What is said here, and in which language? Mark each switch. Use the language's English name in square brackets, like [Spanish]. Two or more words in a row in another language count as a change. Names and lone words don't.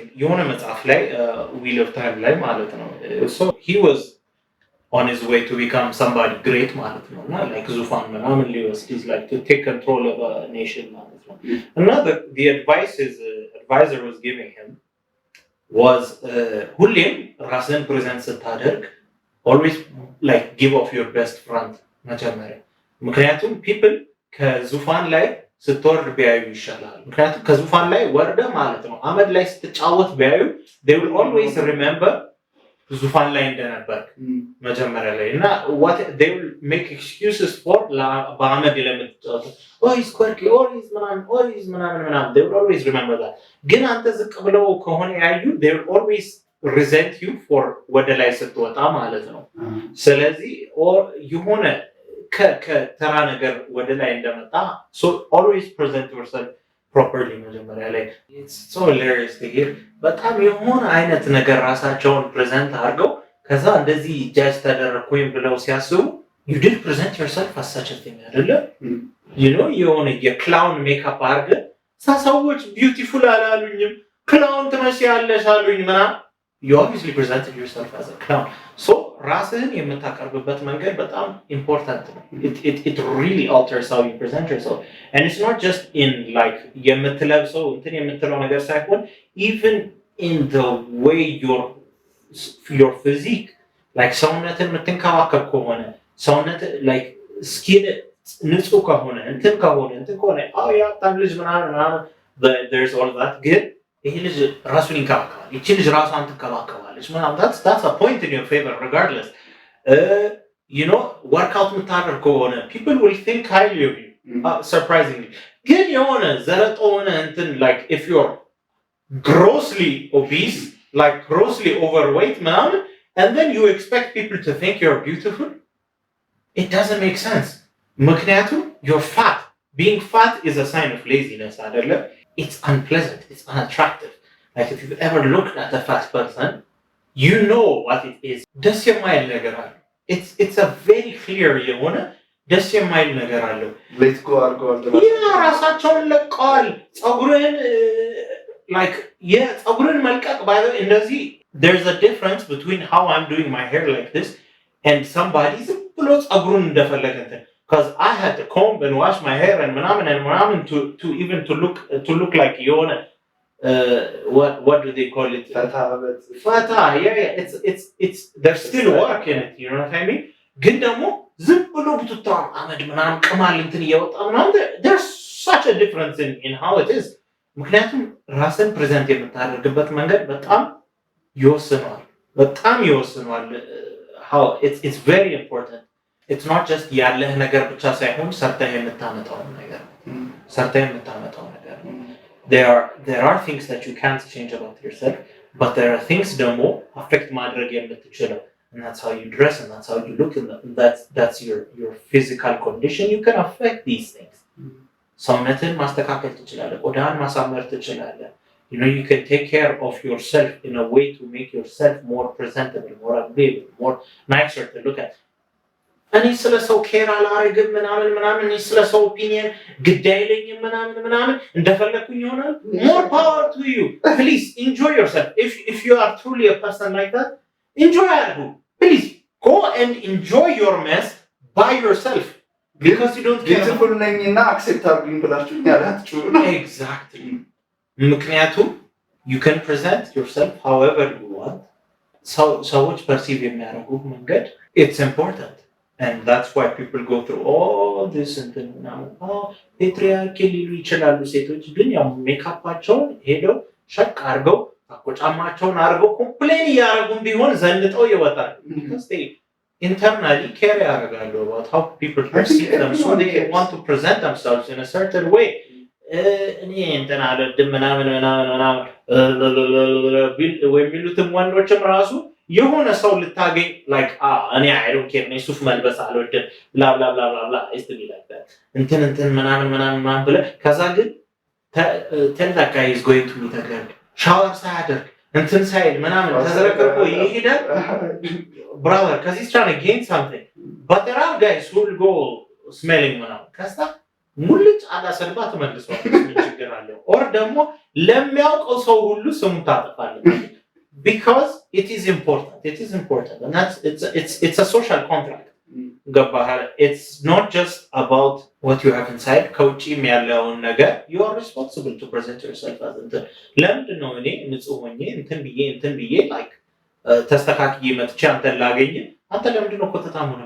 [Amharic] የሆነ መጽሐፍ ላይ wheel of time ላይ ማለት ነው. [English] So he was on his way to become somebody great [Amharic] ማለት ነው እና [English] like [Amharic] ዙፋን ምናምን ሊወስድ [English] is like to take control of a nation [Amharic] ማለት ነው እና [English] the advice his advisor was giving him was [Amharic] ሁሌም ራስን ፕሬዘንት ስታደርግ [English] always like give off your best front [Amharic] መጀመሪያ ምክንያቱም [English] people [Amharic] ከዙፋን ላይ ስትወርድ ቢያዩ ይሻላል ምክንያቱም ከዙፋን ላይ ወርደ ማለት ነው አመድ ላይ ስትጫወት ቢያዩ [English] they will always remember [Amharic] ዙፋን ላይ እንደነበር መጀመሪያ ላይ እና [English] what they will make excuses for [Amharic] በአመድ ለምትጫወት [English] he's quirky he's [Amharic] ምናምን [English] they will always remember that [Amharic] ግን አንተ ዝቅ ብለው ከሆነ ያዩ [English] they will always resent you for [Amharic] ወደ ላይ ስትወጣ ማለት ነው ስለዚህ የሆነ ከተራ ነገር ወደ ላይ እንደመጣ [English] so always present yourself properly [Amharic] መጀመሪያ ላይ [English] it's so hilarious to hear [Amharic] በጣም የሆነ አይነት ነገር ራሳቸውን ፕሬዘንት አድርገው ከዛ እንደዚህ ጃጅ ተደረኩኝ ብለው ሲያስቡ [English] you did present yourself as such a thing [Amharic] አይደለ የሆነ የክላውን ሜካፕ አድርገህ ሰዎች ቢዩቲፉል አላሉኝም ክላውን ትመስያለሽ አሉኝ ምናምን [English] you obviously presented yourself as a clown so [Amharic] ራስህን የምታቀርብበት መንገድ በጣም [English] important ነው it really alters how you present yourself and it's not just in like [Amharic] የምትለብሰው እንትን የምትለው ነገር ሳይሆን [English] even in the way your physique like [Amharic] ሰውነትን የምትንከባከብ ከሆነ ሰውነት [English] like skin [Amharic] ንጹህ ከሆነ እንትን ከሆነ ያጣም ልጅ ምናምን [English] there's all that good [Amharic] ይሄ ልጅ ራሱን ይንከባከባል ይቺ ልጅ ራሷን ትንከባከባለች ምናምን [English] that's a point in your favor regardless workout [Amharic] የምታደርግ ከሆነ [English] people will think highly of you surprisingly [Amharic] ግን የሆነ ዘረጦ ሆነ እንትን [English] like if you're grossly obese like grossly overweight ምናምን and then you expect people to think you're beautiful it doesn't make sense ምክንያቱም you're fat being fat is a sign of laziness አይደለ it's unpleasant it's unattractive like if you've ever looked at a fat person you know what it is [Amharic] ደስ የማይል ነገር አለ [English] it's a very clear [Amharic] የሆነ ደስ የማይል ነገር አለው [English] let go አድርገዋል [Amharic] ራሳቸውን ለቀዋል ጸጉርን [English] like [Amharic] ጸጉርን መልቀቅ [English] by the እንደዚህ there's a difference between how I'm doing my hair like this and somebody [Amharic] ዝም ብሎ ጸጉሩን እንደፈለገ እንትን [English] because I had to comb and wash my hair and ምናምን to even to look like የሆነ what do they call it fata yeah it's there's still work in it you know what I mean [Amharic] ግን ደግሞ ዝም ብሎ ብትጣ አመድ ምናምን ቅማል እንትን እየወጣ ምናምን [English] there's such a difference in how it is [Amharic] ምክንያቱም ራስን ፕሬዘንት የምታደርግበት መንገድ በጣም ይወስነዋል [English] how it's very important it's not just [Amharic] ያለህ ነገር ብቻ ሳይሆን ሰርተህ የምታመጣው ነገር [English] there are things that you can't change about yourself but there are things ደግሞ affect [Amharic] ማድረግ የምትችለው [English] and that's how you dress and that's how you look and that's your physical condition you can affect these things [Amharic] ሰውነትን ማስተካከል ትችላለህ ቆዳን ማሳመር ትችላለህ [English] you can take care of yourself in a way to make yourself more presentable more agreeable more nicer to look at [Amharic] እኔ ስለ ሰው ኬር አላረግም ምናምን እኔ ስለ ሰው ኦፒኒየን ግድ አይለኝም ምናምን እንደፈለኩኝ ይሆናል [English] more power to you please enjoy yourself if you are truly a person like that enjoy it please go and enjoy your mess by yourself because you don't care [Amharic] beautiful ነኝና accept አድርጉኝ ብላችሁ ያላችሁ [English] exactly ምክንያቱም you can present yourself however you want [Amharic] ሰዎች perceive የሚያደርጉ መንገድ [English] it's important and that's why people go through all this and now patriarchy [Amharic] ሊሉ ይችላሉ ሴቶች ግን ያው ሜካፓቸውን ሄደው ሸቅ አድርገው አቆጫማቸውን አድርገው ኮምፕሌን ያደርጉም ቢሆን ዘንጠው ይወጣል [English] because internally care about how people perceive them, so they want to present themselves in a certain way. [Amharic] እኔ እንትን አልወድም ምናምን የሚሉትም ወንዶችም ራሱ የሆነ ሰው ልታገኝ [English] like እኔ I don't care [Amharic] እኔ ሱፍ መልበስ አልወድም [English] blah blah blah blah blah is to be like that [Amharic] እንትን ምናምን ብለህ ከዛ ግን [English] tell that guy is going to meet a girl [Amharic] ሻወር ሳያደርግ እንትን ሳይል ምናምን ተዘረክርኮ ይሄዳል [English] brother because he's trying to gain something but there are guys who will go smelling [Amharic] ምናምን ከዛ ሙልጭ አላሰልባ ተመልሷል ችግር አለ [English] or [Amharic] ደግሞ ለሚያውቀው ሰው ሁሉ ስሙን ታጠፋለህ [English] because it is important and that's it's a social contract it's not just about what you have inside [Amharic] ከውጪም ያለውን ነገር [English] you are responsible to present yourself as [Amharic] እንትን ለምንድን ነው እኔ ንጹህ ሆኜ እንትን ብዬ like ተስተካክዬ መጥቼ አንተን ላገኝ አንተ ለምንድን ነው ኮተታም ሆነ